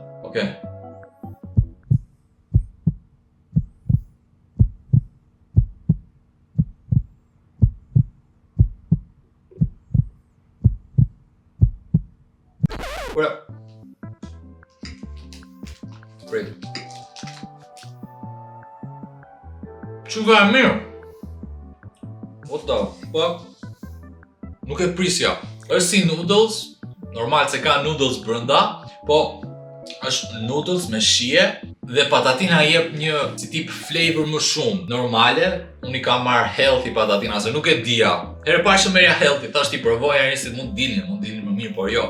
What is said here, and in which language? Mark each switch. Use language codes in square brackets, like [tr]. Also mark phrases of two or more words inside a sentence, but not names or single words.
[sq] Okej. Ura. Prit. Çuva e mirë. [en] What the fuck? [sq] Nuk e prisja. Është si noodles, normal se ka noodles brenda, po është noodles me shije dhe patatina jep një si tip flavor më shumë. Normale, unë i kam marrë healthy patatina, se nuk e dija. Herë parë që merja healthy, tash ti provoja njerëzit mund dilnin më mirë, por jo.